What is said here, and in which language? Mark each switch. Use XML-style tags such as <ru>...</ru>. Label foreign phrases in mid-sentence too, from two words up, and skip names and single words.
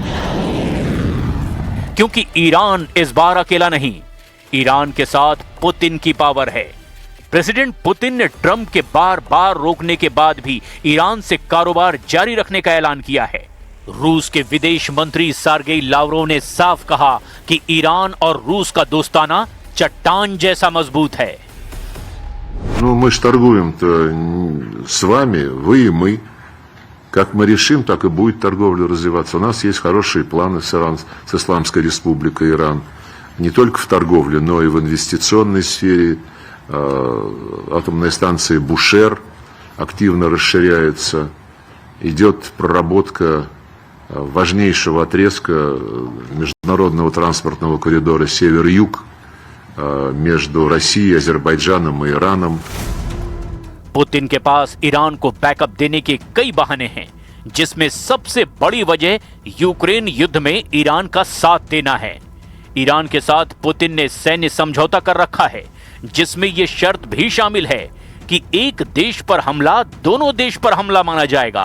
<hi>क्योंकि ईरान इस बार अकेला नहीं, ईरान के साथ पुतिन की पावर है। प्रेसिडेंट पुतिन ने ट्रंप के बार बार रोकने के बाद भी ईरान से कारोबार जारी रखने का ऐलान किया है। रूस के विदेश मंत्री सर्गेई लावरोव ने साफ कहा कि ईरान और रूस का दोस्ताना चट्टान जैसा मजबूत है।</hi> <ru>Ну, мы же торгуем-то с вами, вы и мы. Как мы решим, так и будет торговля развиваться. У нас есть хорошие планы с Исламской Республикой Иран. Не только в торговле, но и в инвестиционной сфере. Атомная станция Бушер активно расширяется. Идет проработка важнейшего отрезка международного транспортного коридора Север-Юг, между Россией, Азербайджаном и Ираном.</ru> <hi>पुतिन के पास ईरान को बैकअप देने के कई बहाने हैं, जिसमें सबसे बड़ी वजह यूक्रेन युद्ध में ईरान का साथ देना है। ईरान के साथ पुतिन ने सैन्य समझौता कर रखा है, जिसमें यह शर्त भी शामिल है कि एक देश पर हमला दोनों देश पर हमला माना जाएगा।</hi>